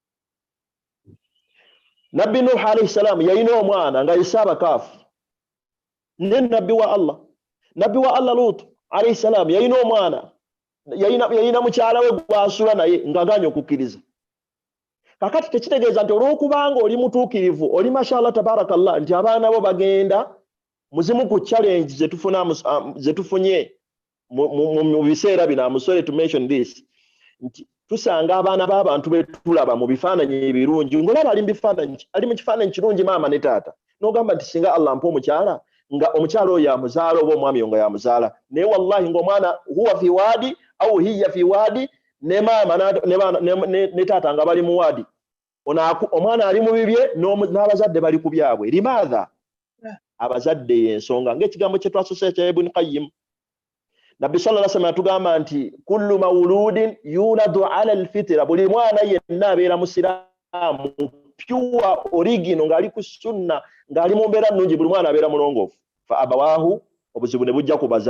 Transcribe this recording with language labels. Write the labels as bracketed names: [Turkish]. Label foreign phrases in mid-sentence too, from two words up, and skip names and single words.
[Ganda] Nabbi Nuh [Arabic] عليه السلام [Ganda] yalina omwana nga yisaba kafu ne nabbi wa Allah Lut [Arabic] عليه السلام [Ganda] yalina omwana yalina mukyala we gwasula naye ngaganya okukkiriza kakati tekitegeeza nti olw'okubanga oli mutuukirivu oli [Arabic] ما شاء الله تبارك الله [Ganda] nti abaana bo bagenda muzimu ku challenge zetufunye mu biseera bino [English] I'm sorry to mention this [Ganda] nti tusanga abaana b'abantu betulaba mu bifaananyi ebirungi ng'olaba ali mu kifaananyi kirungi maama ne taata n'ogamba nti singa Allah mpa omukyala nga omukyala oyo yamuzaala oba omwami nga yamuzaala naye wallahi ng'omwana [Arabic] هو في وادي أو هي في وادي [Ganda] ne maama ne taata nga bali mu wadi omwana ali mu bibye n'abazadde bali ku byabwe limaadha abazadde y'ensonga ng'ekigambo kye twasose kya Ibn Qayyim Nabbi [Arabic] صلى الله عليه وسلم [Ganda] atugamba nti [Arabic] كل مولود يولد على الفطرة [Ganda] buli mwana yenna abeera musiraamu [English] pure original [Ganda] ng'ali ku sunna ng'ali mu mbeera nnungi buli mwana abeera mulongoofu [Arabic] فأبواه [Ganda] obuzibu ne bujja